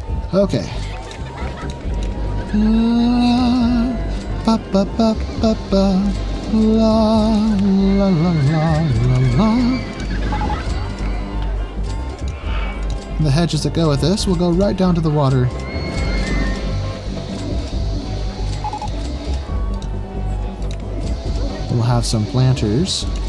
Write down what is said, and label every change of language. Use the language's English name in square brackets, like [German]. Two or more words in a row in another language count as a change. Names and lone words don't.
[English] Okay. La, ba, ba, ba, ba, ba. La, la, la, la, la, la. And the hedges that go with this will go right down to the water. We'll have some planters.